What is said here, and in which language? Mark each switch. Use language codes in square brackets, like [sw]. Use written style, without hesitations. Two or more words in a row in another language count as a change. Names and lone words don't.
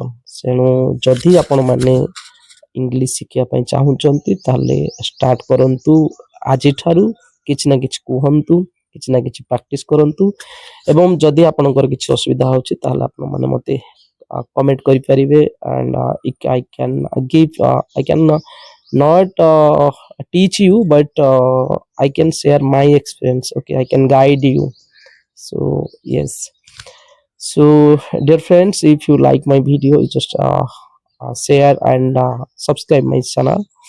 [or] ତେଣୁ ଯଦି ଆପଣମାନେ ଇଂଲିଶ ଶିଖିବା ପାଇଁ ଚାହୁଁଛନ୍ତି ତାହେଲେ ଷ୍ଟାର୍ଟ କରନ୍ତୁ ଆଜିଠାରୁ। କିଛି ନା କିଛି କୁହନ୍ତୁ, କିଛି ନା କିଛି ପ୍ରାକ୍ଟିସ୍ କରନ୍ତୁ ଏବଂ ଯଦି ଆପଣଙ୍କର କିଛି ଅସୁବିଧା ହେଉଛି ତାହେଲେ ଆପଣମାନେ ମୋତେ କମେଣ୍ଟ କରିପାରିବେ ଆଣ୍ଡ [en] I can give I can not teach you but I can share my experience, okay. I can guide you. So yes. So dear friends, if you like my video you just share and subscribe my channel.